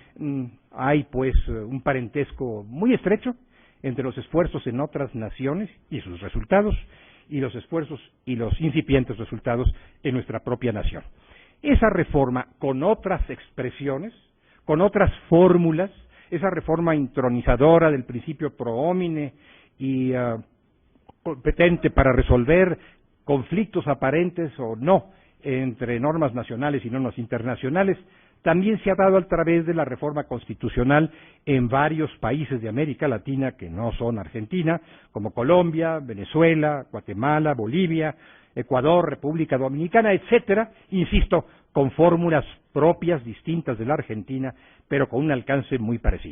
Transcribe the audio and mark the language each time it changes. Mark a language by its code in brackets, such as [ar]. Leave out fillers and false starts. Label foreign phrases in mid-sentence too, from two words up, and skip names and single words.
[es] Hay pues un parentesco muy estrecho entre los esfuerzos en otras naciones y sus resultados, y los esfuerzos y los incipientes resultados en nuestra propia nación. Esa reforma, con otras expresiones, con otras fórmulas, esa reforma intronizadora del principio [la] pro homine [es] y competente para resolver conflictos aparentes o no entre normas nacionales y normas internacionales, también se ha dado a través de la reforma constitucional en varios países de América Latina que no son Argentina, como Colombia, Venezuela, Guatemala, Bolivia, Ecuador, República Dominicana, etcétera, insisto, con fórmulas propias, distintas de la Argentina, pero con un alcance muy parecido.